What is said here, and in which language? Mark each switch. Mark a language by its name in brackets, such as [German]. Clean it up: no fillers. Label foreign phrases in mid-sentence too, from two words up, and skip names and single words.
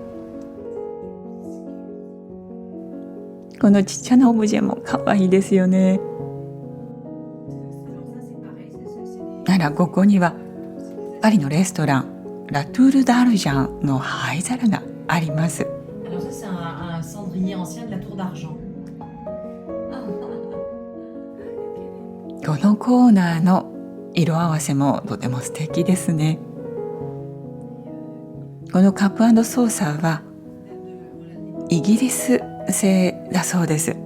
[Japanese] このちっちゃなオブジェも可愛いですよね。ならここにはパリのレストランラトゥール・ダルジャンの灰皿があります。 [French] Alors ça c'est un cendrier ancien de la Tour d'Argent. [Japanese] このコーナーの色合わせもとても素敵ですね。このカップ&ソーサーはイギリス製だそうです。